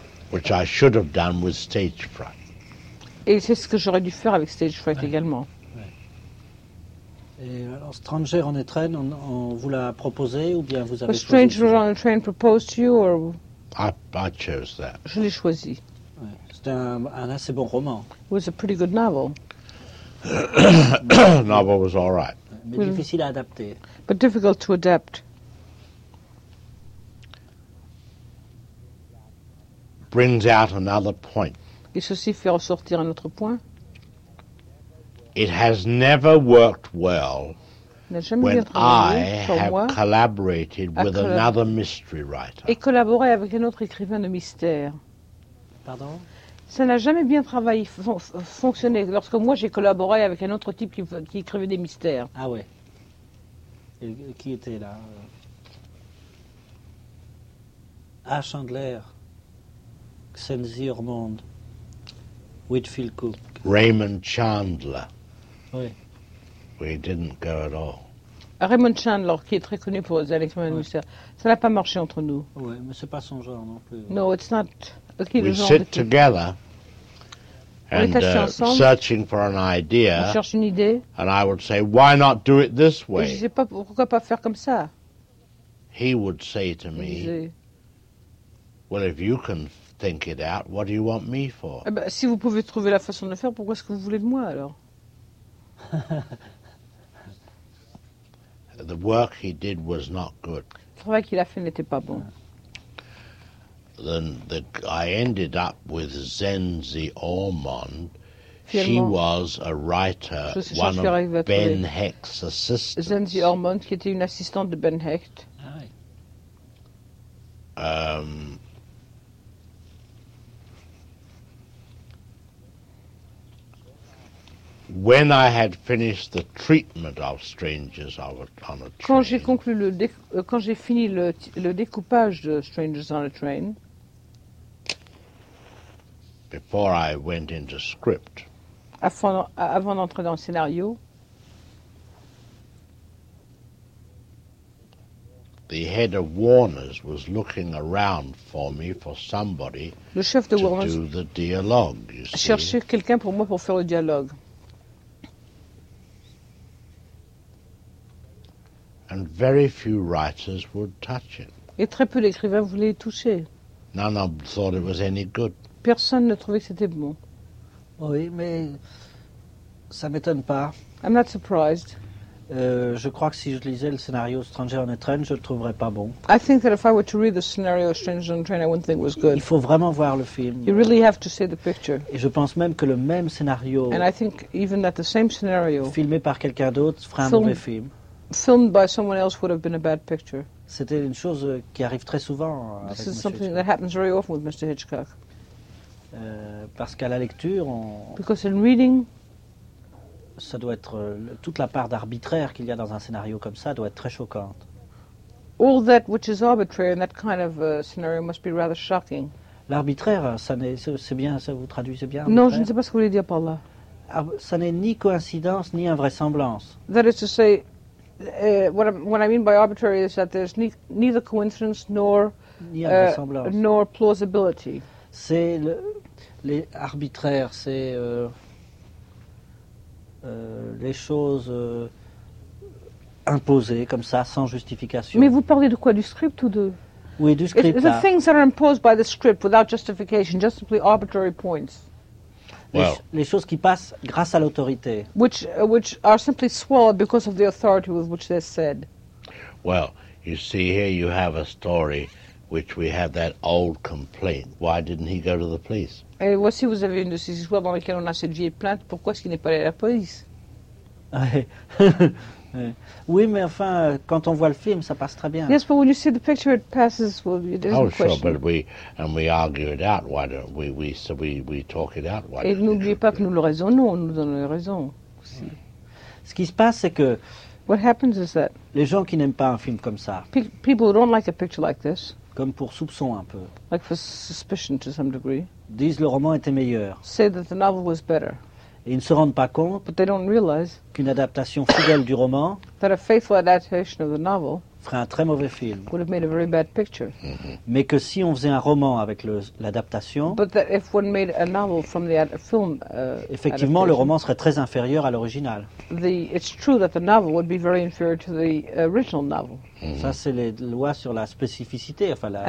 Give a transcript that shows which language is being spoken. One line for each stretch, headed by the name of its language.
English: Which I should have done with Stage Fright.
French: Et c'est ce que j'aurais dû faire avec Stage Fright ouais. Également. Et alors, Stranger on a Train, on vous l'a proposé ou bien vous avez
English: a Stranger
French: choisi
English: Stranger on a Train proposed to you or I chose that.
French: Je l'ai choisi. C'est un assez bon roman.
English: It was a pretty good novel. Novel was all right.
French: Mais difficile à adapter.
English: But difficult to adapt. Brings out another point.
French: Et ceci fait ressortir un autre point.
English: It has never worked well when I have collaborated with another mystery writer.
French: Et collaboré avec un autre écrivain de mystère. Pardon? Ça n'a jamais bien travaillé, fonctionné lorsque moi j'ai collaboré avec un autre type qui écrivait des mystères. Ah ouais. Et qui était là?
English: A. Chandler, Xenzi Ormond, Whitfield Cook. Raymond Chandler.
French: Oui.
English: We didn't go at all.
French: Raymond Chandler, qui est très connu pour les Alexandre oui. Mousser, ça n'a pas marché entre nous. Oui, mais ce n'est pas son genre non plus.
English: No, it's not. Okay, we sit together and
French: ensemble,
English: searching for an idea.
French: On cherche une idée.
English: And I would say, why not do it this way?
French: Je ne sais pas pourquoi pas faire comme ça.
English: He would say to me, well, if you can think it out, what do you want me for?
French: Eh ben, si vous pouvez trouver la façon de faire, pourquoi est-ce que vous voulez de moi alors?
English: The work he did was not good.
French: Le travail qu'il a fait n'était pas bon.
English: Then I ended up with Xenzi Ormond. She was a writer, one of Ben Hecht's assistants.
French: Xenzi Ormond, qui était une assistante de Ben Hecht. Ah oui.
English: When I had finished the treatment of Strangers on a Train,
French: quand j'ai conclu quand j'ai fini le découpage de Strangers on a Train,
English: before I went into script,
French: avant d'entrer dans le scénario,
English: the head of Warner's was looking around for me for somebody
French: le chef de Warner's
English: to do the dialogue, you see.
French: Chercher quelqu'un pour moi pour faire le dialogue.
English: And very few writers would touch it.
French: Et très peu d'écrivains voulaient y toucher.
English: None of them thought it was any good.
French: Personne ne trouvait que c'était bon. Oui, mais ça m'étonne pas.
English: I'm not surprised.
French: Je crois que si je lisais le scénario Stranger on a Train, je le trouverais pas bon.
English: I think that if I were to read the scenario Stranger on a Train, I wouldn't think it was good.
French: Il faut vraiment voir le film.
English: You really have to see the picture.
French: Et je pense même que le même scénario,
English: and I think even that the same scenario,
French: filmé par quelqu'un d'autre, ferait un mauvais film.
English: Filmed by someone else would have been a bad picture.
French: C'était une chose qui arrive très souvent.
English: This
French: avec
English: is something that happens very often with Mr. Hitchcock.
French: Parce qu'à la lecture, on.
English: Because in reading.
French: Ça doit être toute la part d'arbitraire qu'il y a dans un scénario comme ça doit être très choquante.
English: All that which is arbitrary in that kind of scenario must be rather shocking.
French: L'arbitraire, ça n'est, c'est bien, ça vous traduit, c'est bien. Non, je ne sais pas ce que vous voulez dire par là. Ça n'est ni coïncidence ni invraisemblance.
English: That is to say, what I mean by arbitrary is that there's neither coincidence nor
French: ni invraisemblance.
English: Nor plausibility.
French: C'est les arbitraires, c'est les choses imposées comme ça, sans justification. Mais vous parlez de quoi, du script ou de? Oui, du script.
English: The things that are imposed by the script without justification, just simply arbitrary points.
French: Well, les choses qui passent grâce à l'autorité.
English: Which are simply swallowed because of the authority with which they're said. Well, you see here, you have a story which we have that old complaint. Why didn't he go to the police?
French: Et voici, vous avez une de ces histoires dans lesquelles on a cette vieille plainte. Pourquoi est-ce qu'il n'est pas allé à la police? Oui, mais enfin, quand on voit le film, ça passe très bien.
English: Yes, but when you see the picture, it passes. Well, it oh, question. Sure, but we argue it out. Why don't we talk it out? Why
French: et n'oubliez pas que nous le raisonnons, nous donnons raison aussi. Ce qui se passe, c'est que
English: what happens is that
French: les gens qui n'aiment pas un film comme ça,
English: people who don't like a picture like this,
French: comme pour soupçon un peu,
English: like for suspicion to some degree,
French: disent le roman était meilleur.
English: Say that the novel was better.
French: Et ils ne se rendent pas compte,
English: but they don't realize
French: qu'une adaptation fidèle du roman,
English: that a faithful adaptation of the novel,
French: ferait un très mauvais film.
English: Would have made a very bad picture.
French: Mais que si on faisait un roman avec l'adaptation,
English: but that if one made a novel from the film,
French: effectivement, le roman serait très inférieur à l'original.
English: It's true that the novel would be very inferior to the original novel.
French: Ça, c'est les lois sur la spécificité, enfin la.